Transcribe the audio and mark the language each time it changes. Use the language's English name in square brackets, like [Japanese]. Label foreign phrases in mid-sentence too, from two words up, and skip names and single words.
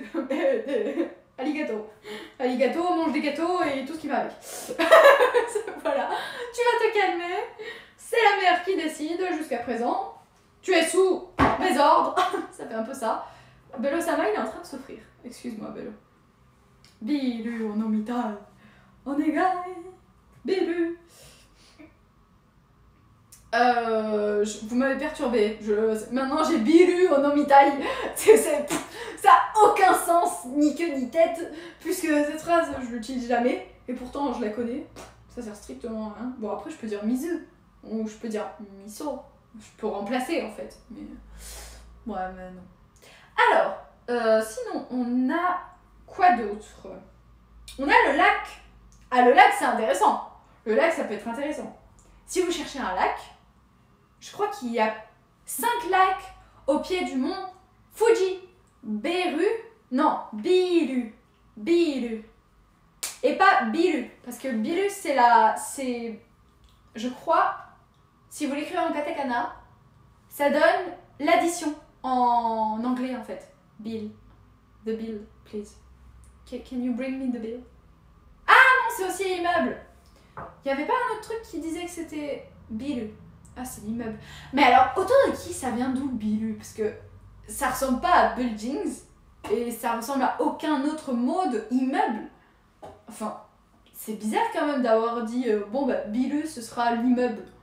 [French] Alligato. Alligato mange des gâteaux et tout ce qui va avec. Voilà. Tu vas te calmer. C'est la mère qui décide jusqu'à présent. Tu es sous mes ordres. Ça fait un peu ça. Bello Sama, il est en train de souffrir. Excuse-moi, [Japanese] Bello. Bilu en omitai. Onegai. Bilu. [French] Vous m'avez perturbé. Maintenant j'ai [Japanese] Bilu en omitai. [French] Ça n'a aucun sens, ni queue ni tête, puisque cette phrase je l'utilise jamais, et pourtant je la connais. Ça sert strictement à rien. Bon, après je peux dire misu, ou je peux dire miso. Je peux remplacer en fait. Mais ouais, mais non. Alors, sinon on a quoi d'autre? On a le lac. Ah, le lac c'est intéressant. Le lac ça peut être intéressant. Si vous cherchez un lac, je crois qu'il y a 5 lacs au pied du mont Fuji. Beru, non, Bilu. Bilu. Et pas Bilu, parce que Bilu c'est, je crois, si vous l'écrivez en katakana, ça donne l'addition en anglais en fait. [English] Bill. The bill, please. Can you bring me the bill? [French] Ah non, c'est aussi immeuble. Il n'y avait pas un autre truc qui disait que c'était Bilu. Ah, c'est l'immeuble. Mais alors, autour de qui ça vient d'où Bilu? Parce que ça ressemble pas à buildings et ça ressemble à aucun autre mot de immeuble. Enfin, c'est bizarre quand même d'avoir dit bon bah Bilu ce sera l'immeuble.